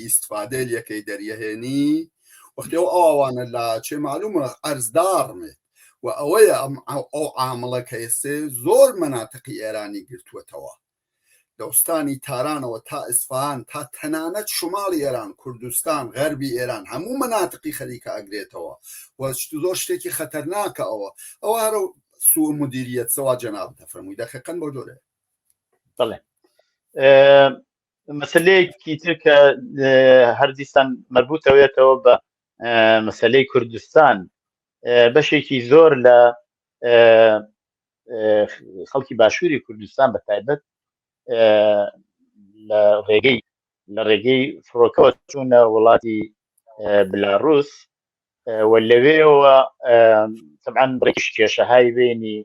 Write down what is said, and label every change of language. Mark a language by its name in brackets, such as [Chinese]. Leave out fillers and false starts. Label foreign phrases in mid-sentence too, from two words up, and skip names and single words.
[Central Kurdish] ئیستفادە لەکەی دەریەهێنی وەختی ئەو ئاوانە لا چێ معلومە ئەرزدارمێت و ئەوەیە ئەو عامڵەکە ئێسێ زۆر مەناتقی ئێرانی گرتووەتەوە دەستانی تارانەوە تا ئیسفان تا تەنانەت شماڵی ئێران کوردستان غەربی ئێران هەموو مەناتقی خەریکە ئەگرێتەوە و زۆر شتێکی خەتەرناکە ئەوە هەرە سوء مدیریت سوا جناب تفرمووی دقیقاً بۆ جۆرە بەڵێ مەسلەیەکی تر کە هەردیسان مربوطەوێتەوە بە مەسلەی کوردستان بەشێکی زۆر لە خەڵکی باشووری کوردستان بە تایبەت لە ڕێگەی فڕۆکەوە چوونە وڵاتی بلاڕوس و لەوێەوە طبعاً ڕێکش کێشەهای بینی